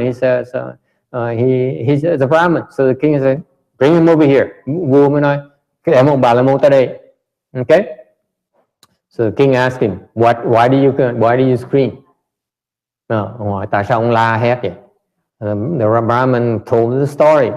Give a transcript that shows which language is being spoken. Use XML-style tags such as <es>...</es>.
<en>He says, he's a Brahmin. So the king said, bring him over here.</en> <vi>Vua mới nói, cái em ông bà la môn tới đây. Okay.</vi> <en>So the king asked him, why do you scream?</en> <vi>Ông hỏi tại sao ông la hét vậy?</vi> <en>The Brahmin told the story.</en>